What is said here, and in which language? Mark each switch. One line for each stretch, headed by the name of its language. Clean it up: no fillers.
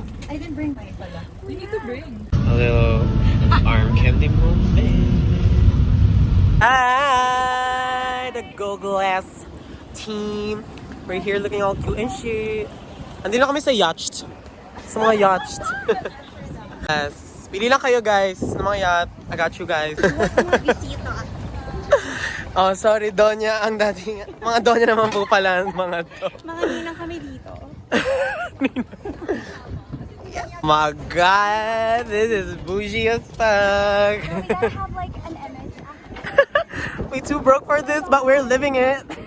English: I didn't bring mine pala. We need to bring. A little arm candy movement. Hi, the Go Glass team. We're here looking all cute and shit.
Filipino: Andito na kami sa Yacht. Sa mga Yacht. Yes. Pili lang kayo guys ng mga yacht.
English: I got you guys. Oh, sorry,
Filipino: Donya. Ang dating, mga Donya naman po pala mga to. Mga ninang kami dito.
English: My God, this is bougie as fuck. We gotta have like an image. We too broke for this, but we're living it.